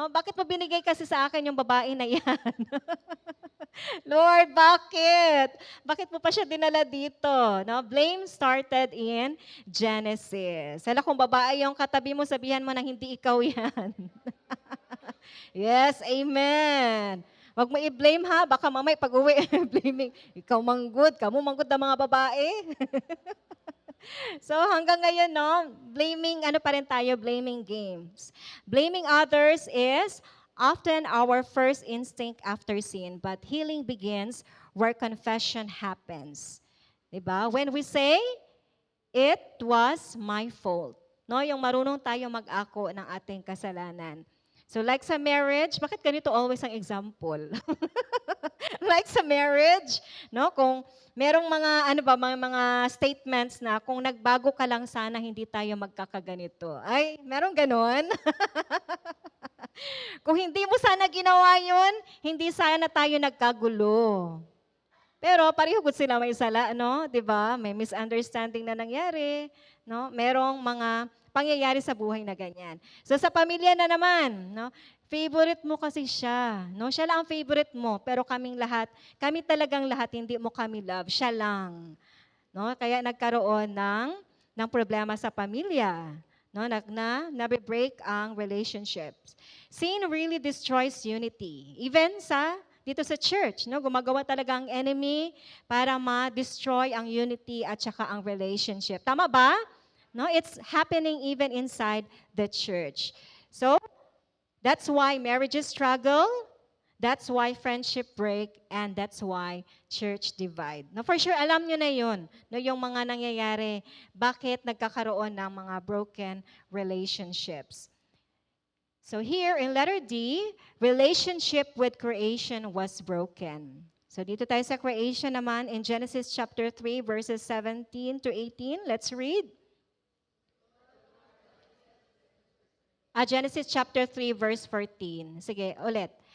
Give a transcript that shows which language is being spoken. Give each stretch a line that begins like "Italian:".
Filipino: Bakit mo binigay kasi sa akin yung babae na yan? Lord, bakit? Bakit mo pa siya dinala dito?
English: Blame started in Genesis.
Filipino: Kung babae yung katabi mo, sabihan mo na hindi ikaw yan. Yes, amen. Wag mo i-blame ha, baka mamay pag-uwi, blaming,
Cebuano: ikaw manggod, kamo manggod na mga babae.
Filipino: So hanggang ngayon, blaming, pa rin tayo, blaming games.
English: Blaming others is often our first instinct after sin, but healing begins where confession happens. Diba? When we say, it was my fault.
Filipino: Yung marunong tayo mag-ako ng ating kasalanan. So like sa marriage, bakit ganito always ang example? Like sa marriage, kung merong mga mga statements na kung nagbago ka lang sana hindi tayo magkakaganito. Ay, merong ganon. Kung hindi mo sana ginawa 'yon, hindi sana tayo nagkagulo. Pero pareho gud sila may sala, 'di ba? May misunderstanding na nangyari, merong mga pangyayari sa buhay na ganyan. So sa pamilya na naman, favorite mo kasi siya. Siya lang ang favorite mo, pero kami talagang lahat, hindi mo kami love, siya lang. Kaya nagkaroon ng problema sa pamilya. no, nabe-break ang relationships.
English: Sin really destroys unity.
Filipino: Even dito sa church, no, gumagawa talaga ang enemy para ma-destroy ang unity at saka ang relationship. Tama ba?
English: No, it's happening even inside the church. So, that's why marriages struggle, that's why friendship break, and that's why church divide.
Filipino: No, for sure, alam nyo na yun, no, yung mga nangyayari, bakit nagkakaroon ng mga broken relationships.
English: So here in letter D, relationship with creation was broken. So
Filipino: dito tayo sa creation naman
English: in Genesis chapter 3 verses 17 to 18. Let's read. Genesis chapter 3 verse 14.
Filipino: Sige, ulit.